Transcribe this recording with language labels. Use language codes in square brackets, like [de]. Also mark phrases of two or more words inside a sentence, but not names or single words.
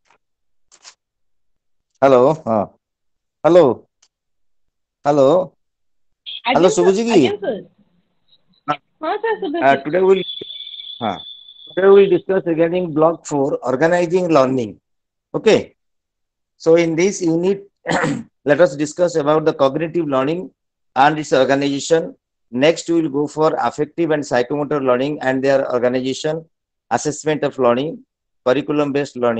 [or] ହ୍ୟାଲୋ ହଁ ହ୍ୟାଲୋ ହ୍ୟାଲୋ ହେଲୋ ସୁବୁଜି କି ଆଜ୍ଞା sir। ହଁ sir ଶୁଭୁଛି। [en] today we'll today we'll discuss regarding block 4 organizing learning. Okay, so in this unit let us discuss about the cognitive learning and its organization. Next we will go for affective and psychomotor learning and their organization, assessment of learning, curriculum based learning.